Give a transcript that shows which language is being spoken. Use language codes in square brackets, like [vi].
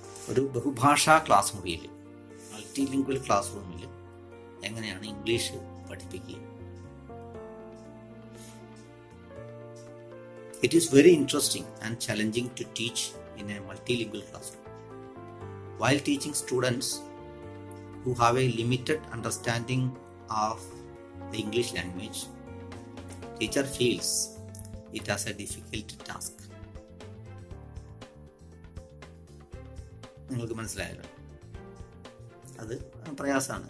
[ml] ഒരു ബഹുഭാഷാ ക്ലാസ് മുറിയിൽ, multi lingual class റൂമിൽ എങ്ങനെയാണ് ഇംഗ്ലീഷ് പഠിപ്പിക്കുക? [en] It is very interesting and challenging to teach in a multilingual classroom. While teaching students who have a limited understanding of the English language, teacher feels it as a difficult task. [ml] നിങ്ങൾക്ക് മനസ്സിലായല്ലോ, അത് പ്രയാസമാണ്.